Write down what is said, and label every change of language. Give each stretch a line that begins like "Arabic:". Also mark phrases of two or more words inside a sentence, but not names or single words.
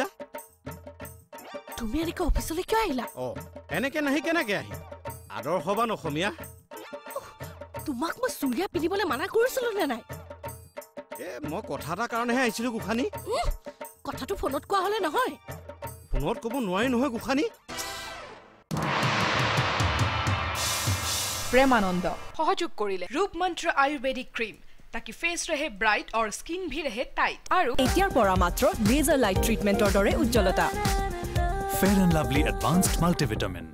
Assamese: তুমি এনেকৈ অফিচলৈ কিয় আহিলা এনেকে নাহি কেনেকে আহি আদৰ্শবান অসমীয়া তোমাক মই চুৰিয়া পিন্ধিবলৈ মানা কৰিছিলো নে নাই মই কথা এটাৰ কাৰণেহে আহিছিলো গোসানী কথাটো ফোনত কোৱা হ'লে নহয় ফোনত ক'ব নোৱাৰি নহয় গোসানী প্ৰেমানন্দ সহযোগ কৰিলে
Hindi: रूप मंत्र आयुर्वेदिक क्रीम ताकि फेस रहे ब्राइट और स्किन भी रहे टाइट आरो
Assamese: एटियार পৰা মাত্ৰ লেজাৰ লাইট ট্ৰিটমেন্টৰ দৰে উজ্জ্বলতা फेयर एंड लवली एडवांस्ड मल्टीविटामिन